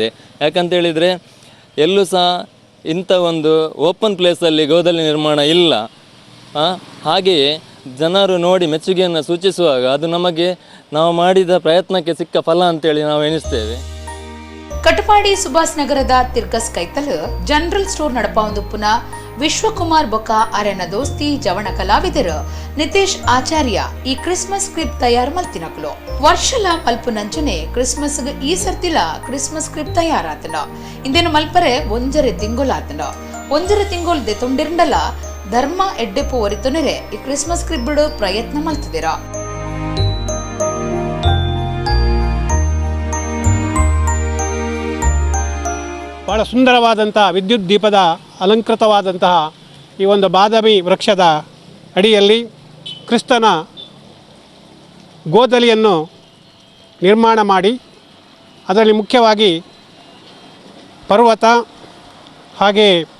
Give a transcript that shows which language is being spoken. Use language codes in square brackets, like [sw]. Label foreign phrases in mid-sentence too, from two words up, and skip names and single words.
[kn] ಯಾಕಂತೇಳಿದರೆ ಎಲ್ಲೂ ಸಹ ಇಂಥ ಒಂದು [en] open placeಅಲ್ಲಿ [kn] ಗೋದಲಿ ನಿರ್ಮಾಣ ಇಲ್ಲ. ಹಾಗೆಯೇ ಜನರು ನೋಡಿ ಮೆಚ್ಚುಗೆಯನ್ನು ಸೂಚಿಸುವಾಗ ಅದು ನಮಗೆ ನಾವು ಮಾಡಿದ ಪ್ರಯತ್ನಕ್ಕೆ ಸಿಕ್ಕ ಫಲ ಅಂತೇಳಿ ನಾವು ಎಣಿಸ್ತೇವೆ. [tcy] ಕಟಪಾಡಿ ಸುಭಾಸ್ ನಗರದ ತಿರ್ಕಸ್ ಕೈತಲ್ ಜನರಲ್ ಸ್ಟೋರ್ ನಡಪಾವಂದುಪ್ಪುನ ವಿಶ್ವಕುಮಾರ್ ಬೊಕ್ಕ ಅರೆನ ದೋಸ್ತಿ ಜವಣ ಕಲಾವಿದರು ನಿತೇಶ್ ಆಚಾರ್ಯ ಈ [en] Christmas script [tcy] ತಯಾರು ಮಲ್ತಿನಕಲು ವರ್ಷಲ ಮಲ್ಪು ನಂಚನೆ ಕ್ರಿಸ್ಮಸ್ ಈ ಸರ್ತಿಲ [en] Christmas script [tcy] ತಯಾರಾತನ ಇಂದೇನು ಮಲ್ಪರೆ 1 ತಿಂಗೊಲಾತನ 1 ತಿಂಗೊಲ್ ದೆತೊಂಡಿರಂಡಲ ಧರ್ಮ ಎಡ್ಡೆಪ್ಪು ಒರಿತೊನೆರೆ ಈ [en] Christmas script [tcy] ಬಿಡೋ ಪ್ರಯತ್ನ ಮಲ್ತಿದಿರ. [kn] ಬಹಳ ಸುಂದರವಾದಂಥ ವಿದ್ಯುತ್ ದೀಪದ ಅಲಂಕೃತವಾದಂತಹ ಈ ಒಂದು ಬಾದಾಮಿ ವೃಕ್ಷದ ಅಡಿಯಲ್ಲಿ ಕ್ರಿಸ್ತನ ಗೋದಲಿಯನ್ನು ನಿರ್ಮಾಣ ಮಾಡಿ ಅದರಲ್ಲಿ ಮುಖ್ಯವಾಗಿ ಪರ್ವತ, ಹಾಗೆ